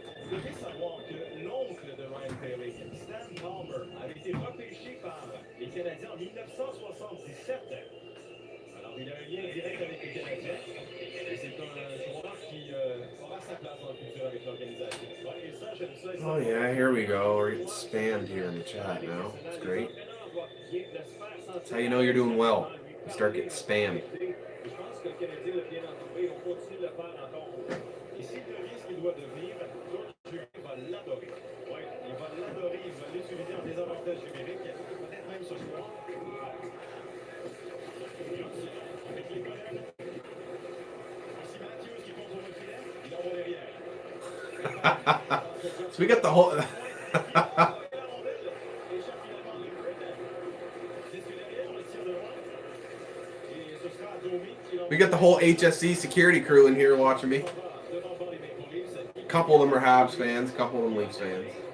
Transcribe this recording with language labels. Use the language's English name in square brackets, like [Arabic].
[French] Devez savoir que l'oncle de Ryan Perry, Stan Palmer, avait été repêché par les Canadiens en 1977. Alors, il a un lien direct avec les Canadiens. Et c'est un joueur qui aura sa place dans le futur avec l'organisation. Ouais, et ça, j'aime ça. [English] Oh yeah, here we go. We're getting spammed here in the chat now. It's great. That's how you know you're doing well. You start getting spammed. [French] Je pense que le Canadien l'a bien entouré. Ils vont continuer de le faire encore. Et s'il devient ce qu'il doit devenir, il va l'adorer. Oui, il va l'adorer. Il va l'utiliser en désavantage numérique. Peut-être même ce soir. Avec les collègues. Ici Matthews qui compte pour le filet. Il envoie derrière. [English] So we got the whole we got the whole HSC security crew in here watching me. A couple of them are Habs fans, a couple of them Leafs fans.